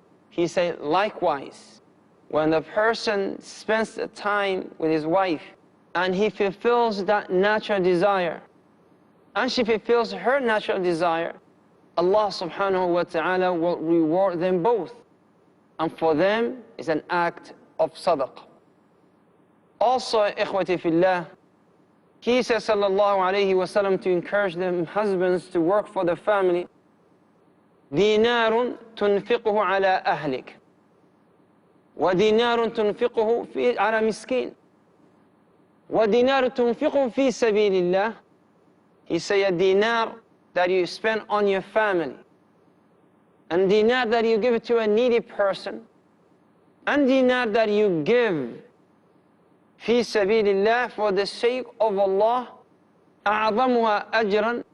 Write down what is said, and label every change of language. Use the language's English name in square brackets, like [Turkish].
[English] He said, likewise, when the person spends the time with his wife and he fulfills that natural desire, and she fulfills her natural desire, Allah subhanahu wa ta'ala will reward them both. And for them is an act of sadaqah. Also, ikhwati fillah, he says sallallahu alayhi wa sallam to encourage the husbands to work for the family. [Arabic] دينار تنفقه على أهلك ودينار تنفقه على مسكين ودينار تنفقه في سبيل الله. [English] He say a dinar that you spend on your family, and dinar that you give to a needy person, and dinar that you give [Arabic] في سبيل الله [English] for the sake of Allah. [Arabic] أعظمها أجرا.